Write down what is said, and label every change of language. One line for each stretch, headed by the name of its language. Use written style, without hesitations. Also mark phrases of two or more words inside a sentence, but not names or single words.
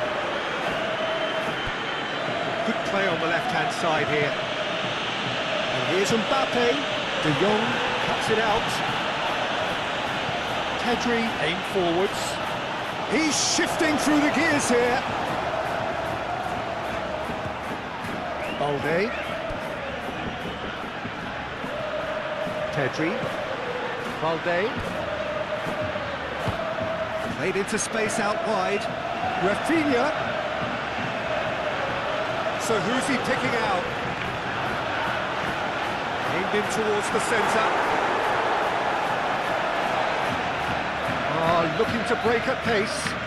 English: Good play on the left-hand side here. And here's Mbappe. De Jong cuts it out. Pedri aim forwards. He's shifting through the gears here. Balde. Pedri. Balde. Played into space out wide. Rafinha. So who's he picking out? Aimed in towards the centre. Looking to break at pace.